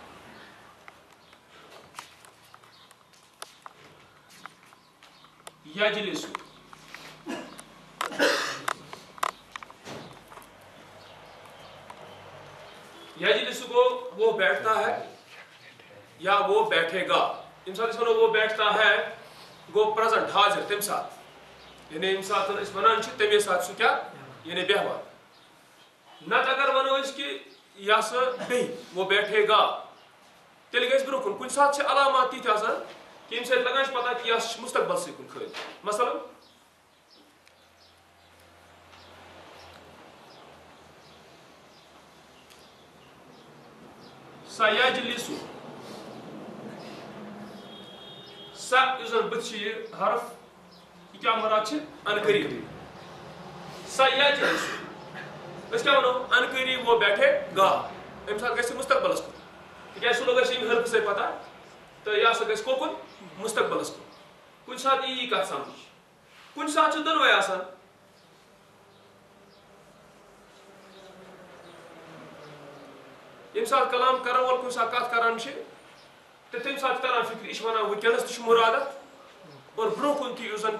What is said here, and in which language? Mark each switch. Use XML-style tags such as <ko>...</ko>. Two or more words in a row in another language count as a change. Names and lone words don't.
<ar>یجلسُ یجلسُ</ar> <ur>گوٚو وہ بیٹھتا ہے یا وہ بیٹھے گا</ur> <ks>ییٚمہِ ساتہٕ أسۍ وَنو</ks> <ur>وہ بیٹھتا ہے</ur> <ks>گوٚو پریزنٹ حاضر تمہِ ساتہٕ یعنی ییٚمہِ ساتہٕ أسۍ وَنان چھِ تَمے ساتہٕ چھُ کیٛاہ یعنی بیٚہوان نتہٕ اگر وَنو أسۍ کہِ یہِ ہسا بیٚہہِ</ks> <ur>وہ بیٹھے گا</ur> <ks>تیٚلہِ گژھِ برونٛہہ کُن کُنہِ ساتہٕ چھِ علامات تِتھۍ آسان کہِ ییٚمہِ سۭتۍ لگان چھِ پتہ کہِ یہِ ہسا چھُ مستقبلسٕے کُن کھٲلِتھ مثلاً سَیَجلِسُ سا یُس زن بٕتھِ چھُ یہِ حرف یہِ کیٛاہ مراد چھِ ان قریٖب سَیَجلِسُ أسۍ کیٛاہ وَنو ان قریٖب</ks> <ur>وہ بیٹھے گا</ur> <ks>اَمہِ ساتہٕ گژھِ مستقبلس کُن تِکیٛازِ سُہ لوٚگ اَسہِ ییٚمہِ حرفہٕ سۭتۍ پتہ تہٕ یہِ ہسا گژھِ کوکُن مستقبلس کُن کُنہِ ساتہٕ یی کتھ سمجھ کُنہِ ساتہٕ چھُ دۄنوے آسان ییٚمہِ ساتہٕ کلام کرن وول کُنہِ ساتہٕ کتھ کران چھِ تہٕ تمہِ ساتہٕ چھِ تران فکرِ یہِ چھُ ونان وٕنکیٚنس تہِ چھُ مُراد اتھ اور برونٛہہ کُن تہِ یُس زن</ks>